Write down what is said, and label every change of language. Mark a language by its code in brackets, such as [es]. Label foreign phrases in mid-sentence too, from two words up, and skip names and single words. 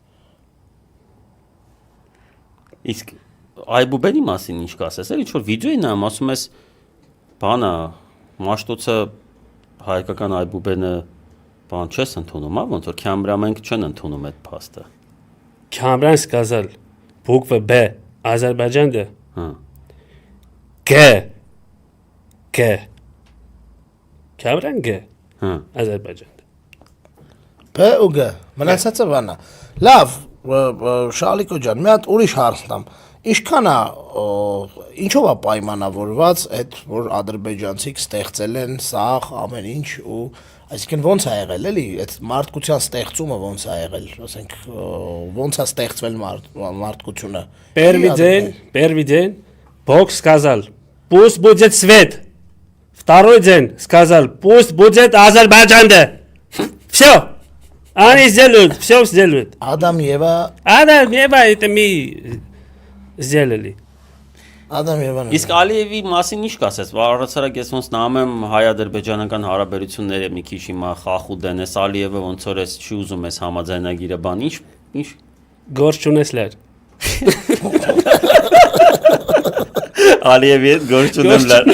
[hy] Իսկ Այբուբենի մասին ինչ կասես, էլի ինչ որ վիդեո է նայում, ասում ես բանա Մաշտոցը հայկական Այբուբենը բան չես ընդունում, ոնց որ Քամրամենք չեն ընդունում այդ փաստը։ [ru] Kamran сказал буква Б Азербайджанда. G. Kamran G. [az] Azerbaycan'da. [hy] P ու G։ Մնացածը բանա։ Լավ, Շալիկո ջան, մի հատ ուրիշ հարցնամ։ Ինչքան է ինչով է պայմանավորված այդ որ ադրբեջանցիք ստեղծել են սաղ ամեն ինչ ու այսինքն ոնց է եղել էլի այդ մարդկության ստեղծումը ոնց է եղել ասենք ոնց է ստեղծվել մարդկությունը [ru] Первый день Бог сказал пусть будет свет. Второй день сказал пусть будет Азербайджанда. Все. Они сделают, все сделают. Адам Եվա Адам Ева это мы сделали. [hy] Adam Եվան։ Իսկ Ալիևի մասին ինչ կասես, առհասարակ ես ոնց նայում եմ հայ-ադրբեջանական հարաբերությունները մի քիչ հիմա խախուդ են, էս Ալիևը ոնց որ էս չի ուզում էս համաձայնագիրը բան, ինչ Գործ չունեսլեր։ Ալիևի հետ գործ ունեմ։